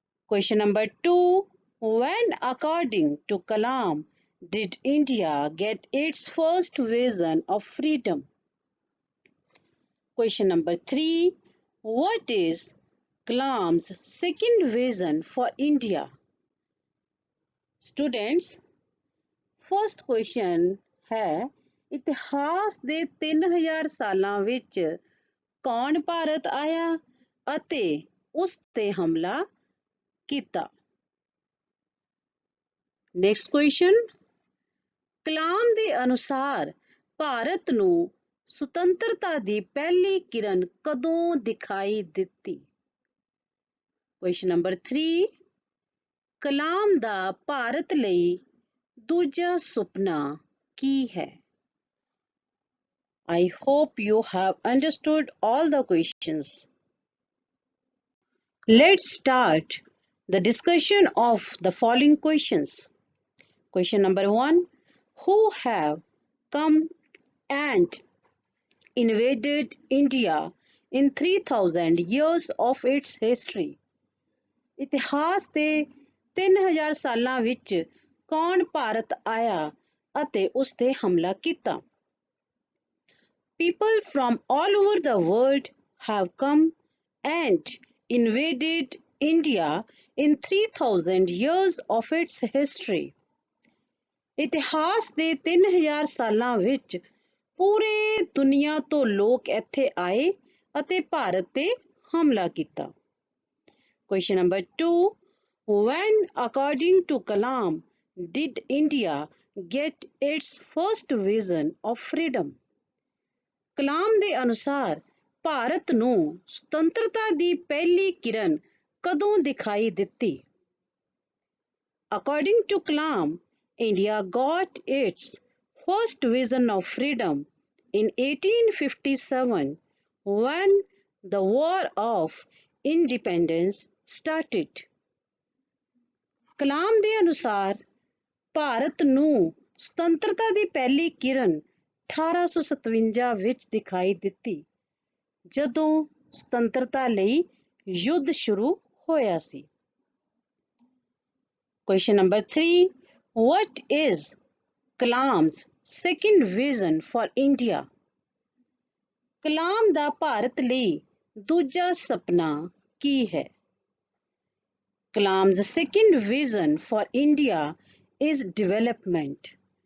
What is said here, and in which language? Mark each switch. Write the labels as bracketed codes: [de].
[en] Question number 2. When, according to Kalam, did India get its first vision of freedom? Question number 3. What is Kalam's second vision for India? Students, first question [hi] है [pa] ਇਤਿਹਾਸ ਦੇ 3000 ਸਾਲਾਂ ਵਿੱਚ ਕੌਣ ਭਾਰਤ ਆਇਆ ਅਤੇ ਉਸ ਤੇ ਹਮਲਾ ਕੀਤਾ? [en] Next question. [pa] ਕਲਾਮ ਦੇ ਅਨੁਸਾਰ ਭਾਰਤ ਨੂੰ ਸੁਤੰਤਰਤਾ ਦੀ ਪਹਿਲੀ ਕਿਰਨ ਕਦੋਂ ਦਿਖਾਈ ਦਿੱਤੀ? [en] Question number 3. [pa] ਕਲਾਮ ਦਾ ਭਾਰਤ ਲਈ ਦੂਜਾ ਸੁਪਨਾ ਕੀ ਹੈ? [en] I hope you have understood all the questions. Let's start the discussion of the following questions. Question number 1. Who have come and invaded India in 3000 years of its history. [pa] ਇਤਿਹਾਸ ਦੇ 3000 ਸਾਲਾਂ ਵਿੱਚ ਕੌਣ ਭਾਰਤ ਆਇਆ ਅਤੇ ਉਸ ਤੇ ਹਮਲਾ ਕੀਤਾ? [en] People from all over the world have come and invaded India in 3000 years of its history. [pa] ਇਤਿਹਾਸ ਦੇ 3000 ਸਾਲਾਂ ਵਿੱਚ ਪੂਰੇ ਦੁਨੀਆ ਤੋਂ ਲੋਕ ਇੱਥੇ ਆਏ ਅਤੇ ਭਾਰਤ ਤੇ ਹਮਲਾ ਕੀਤਾ। [en] Question number 2. When, according to Kalam, did India get its first vision of freedom? [pa] ਕਲਾਮ ਦੇ ਅਨੁਸਾਰ ਭਾਰਤ ਨੂੰ ਸੁਤੰਤਰਤਾ ਦੀ ਪਹਿਲੀ ਕਿਰਨ ਕਦੋਂ ਦਿਖਾਈ ਦਿੱਤੀ? [en] According to Kalam, India got its first vision of freedom in 1857 when the War of Independence started. [pa] ਕਲਾਮ ਦੇ ਅਨੁਸਾਰ ਭਾਰਤ ਨੂੰ ਸੁਤੰਤਰਤਾ ਦੀ ਪਹਿਲੀ ਕਿਰਨ 1857 ਵਿੱਚ ਦਿਖਾਈ ਦਿੱਤੀ ਜਦੋਂ ਸੁਤੰਤਰਤਾ ਲਈ ਯੁੱਧ ਸ਼ੁਰੂ ਹੋਇਆ ਸੀ। [en] Question number 3. What is Kalam's second vision for India? [pa] ਕਲਾਮ ਦਾ ਭਾਰਤ ਲਈ ਦੂਜਾ ਸੁਪਨਾ ਕੀ ਹੈ? [en] Kalam's second vision for India is development.